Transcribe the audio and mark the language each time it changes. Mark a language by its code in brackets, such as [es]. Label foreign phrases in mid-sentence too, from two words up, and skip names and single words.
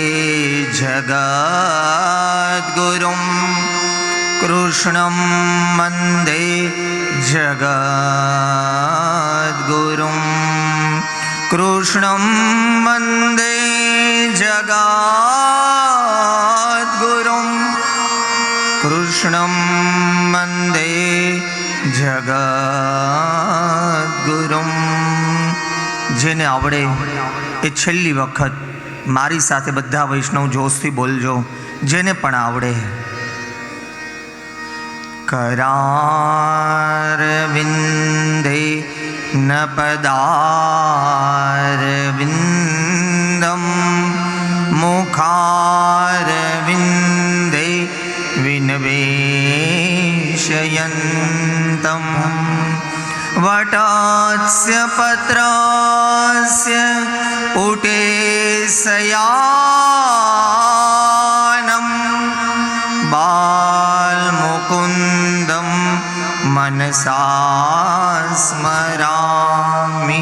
[sa] जगद्गुरुं, कृष्णं वन्दे जगद्गुरुं, कृष्णं वन्दे जगद्गुरुं, कृष्णं वन्दे जगद्गुरुं। [gu] જેને આવડે એ છેલ્લી વખત મારી સાથે બધા વૈષ્ણવ જોશથી બોલજો, જેને પણ આવડે। [sa] करारविन्दे न पदारविन्दं, मुखारविन्दे विनिवेशयन्तं, वटस्य पत्रस्य पुटेशयानं, बालमुकुन्दं मनसा स्मरामि।